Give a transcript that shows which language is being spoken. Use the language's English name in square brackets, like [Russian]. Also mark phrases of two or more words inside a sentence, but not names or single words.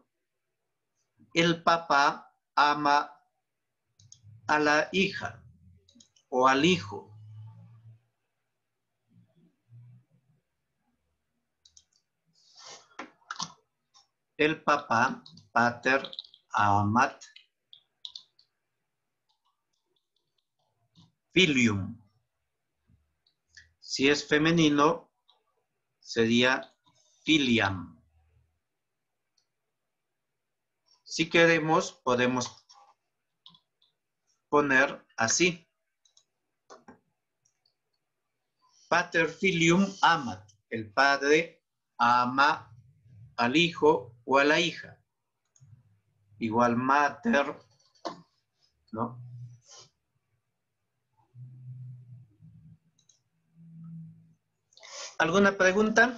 [Spanish] El papá ama a la hija o al hijo. El papá, [Latin] pater, amat, filium. [Spanish] Si es femenino, sería filiam. Si queremos, podemos poner así. [Latin] Pater filium amat. [Spanish] El padre ama al hijo o a la hija. Igual mater, ¿no? ¿Alguna pregunta?